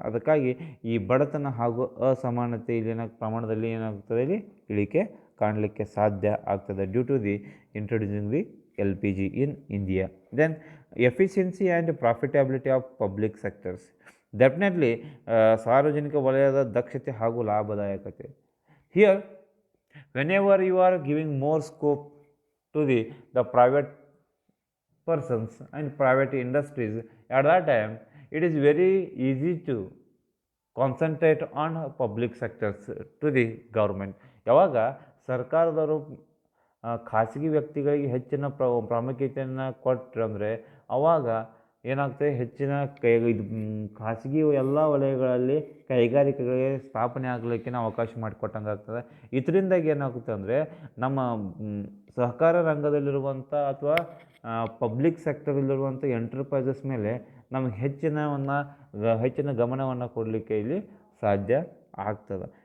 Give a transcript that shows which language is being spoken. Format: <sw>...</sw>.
<kn>ಅದಕ್ಕಾಗಿ ಈ ಬಡತನ ಹಾಗೂ ಅಸಮಾನತೆ ಇಲ್ಲಿ ಪ್ರಮಾಣದಲ್ಲಿ ಏನಾಗ್ತದೆ, ಇಲ್ಲಿ ಇಳಿಕೆ ಕಾಣಲಿಕ್ಕೆ ಸಾಧ್ಯ ಆಗ್ತದೆ</kn> <en>Due to the introducing the L P G in India. Then efficiency and profitability of public sectors.</en> <kn>Definitely ಸಾರ್ವಜನಿಕ ವಲಯದ ದಕ್ಷತೆ ಹಾಗೂ ಲಾಭದಾಯಕತೆ.</kn> <en>Here whenever you are giving more scope to the private persons and private industries, at that time it is very easy to concentrate on public sectors to the government.</en> <kn>ಯಾವಾಗ ಸರ್ಕಾರದವರು ಖಾಸಗಿ ವ್ಯಕ್ತಿಗಳಿಗೆ ಹೆಚ್ಚಿನ ಪ್ರಾಮುಖ್ಯತೆಯನ್ನು ಕೊಟ್ಟರು ಅಂದರೆ, ಆವಾಗ ಏನಾಗ್ತದೆ, ಹೆಚ್ಚಿನ ಖಾಸಗಿ ಎಲ್ಲ ವಲಯಗಳಲ್ಲಿ ಕೈಗಾರಿಕೆಗಳಿಗೆ ಸ್ಥಾಪನೆ ಆಗಲಿಕ್ಕೆ ಅವಕಾಶ ಮಾಡಿಕೊಟ್ಟಂಗೆ ಆಗ್ತದೆ. ಇದರಿಂದಾಗಿ ಏನಾಗುತ್ತೆ ಅಂದರೆ, ನಮ್ಮ ಸಹಕಾರ ರಂಗದಲ್ಲಿರುವಂಥ ಅಥವಾ ಪಬ್ಲಿಕ್ ಸೆಕ್ಟರಲ್ಲಿರುವಂಥ ಎಂಟರ್ಪ್ರೈಸಸ್ ಮೇಲೆ ನಮಗೆ ಹೆಚ್ಚಿನ ಗಮನವನ್ನು ಕೊಡಲಿಕ್ಕೆ ಇಲ್ಲಿ ಸಾಧ್ಯ ಆಗ್ತದೆ.</kn>